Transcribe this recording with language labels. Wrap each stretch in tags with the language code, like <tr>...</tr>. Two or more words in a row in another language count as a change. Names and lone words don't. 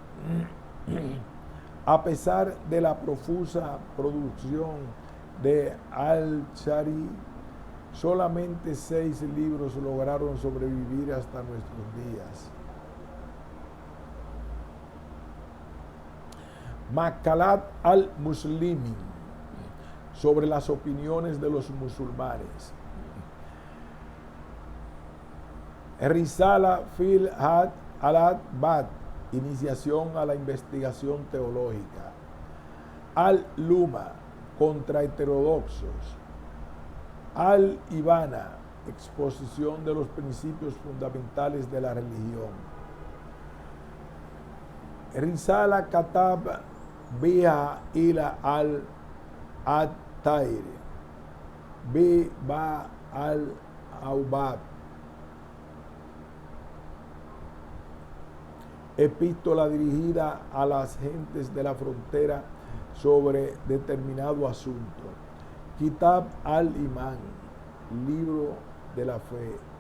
<es>A pesar de la profusa producción de al-Ash'ari, solamente 6 libros lograron sobrevivir hasta nuestros días. Maqalat al-Muslimin, sobre las opiniones de los musulmanes. Risala fil had al-Bad, iniciación a la investigación teológica. Al-Luma, contra heterodoxos. Al-Ibana, exposición de los principios fundamentales de la religión. Risala Katab Biha ila al-At-Tair, Biba al-Aubab. Epístola dirigida a las gentes de la frontera sobre determinado asunto. Kitab al-Iman, libro de la fe.</es>